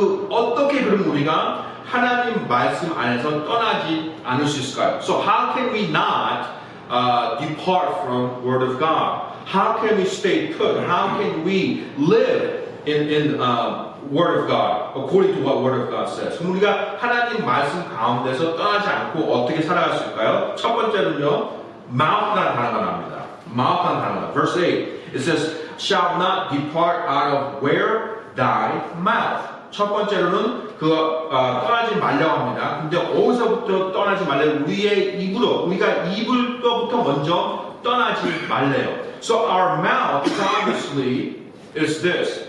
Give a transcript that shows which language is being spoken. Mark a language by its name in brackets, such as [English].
[Korean] 어떻게 그럼 우리가 하나님 말씀 안에서 떠나지 않을 수 있을까요? [English] So how can we not depart from Word of God? How can we stay put? How can we live in Word of God, according to what Word of God says? [Korean] 그럼 우리가 하나님 말씀 가운데서 떠나지 않고 어떻게 살아갈 수 있을까요? 첫 번째는요, mouth라는 단어가 나옵니다. mouth라는 단어가. [English] Verse 8, it says, shall not depart out of where thy mouth. [Korean] 첫 번째로는 떠나지 말라고 합니다. 근데 어디서부터 떠나지 말래요? 우리의 입으로, 우리가 입으로부터 먼저 떠나지 말래요. [English] So our mouth obviously is this.